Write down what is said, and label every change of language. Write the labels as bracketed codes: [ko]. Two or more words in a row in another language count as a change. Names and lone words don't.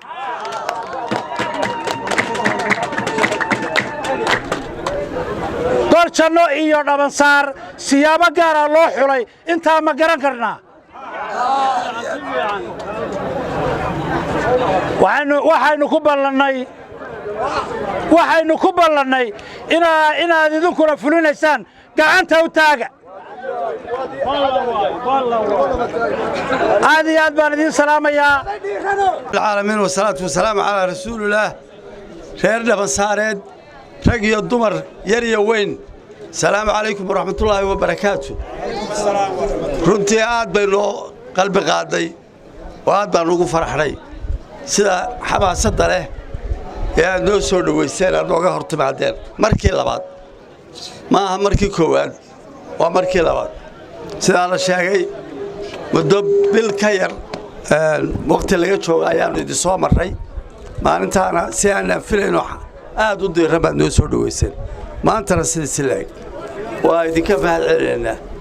[so] gol janno iyo dhabansaar siyaabo gaara loo xulay intaa ma garan karnaa waxaynu ku ballannay inaad idinkuna fulinaysaan gacanta u taaga aad iyo aad baan idiin salaamayaa [ar] العالمين والصلاة والسلام على رسول الله [so] reer dhabansaareed rag iyo dumar yar iyo weyn [ar] السلام عليكم ورحمة الله وبركاته runtii [so] aad bay noo qalbi qaaday oo aad baan ugu faraxnay sida xamaasada leh ee aad noo soo dhaweyseen aad nooga hortimaadeen markii labaad ma aha markii koowaad waa markii labaad sida la sheegay muddo bil ka yar waqti laga joogo ayaan idin soo maray maalintaana si aan filayno aad u diiran baad noo soo dhaweyseen maantana sidii leeg waa idinka mahad celinaynaa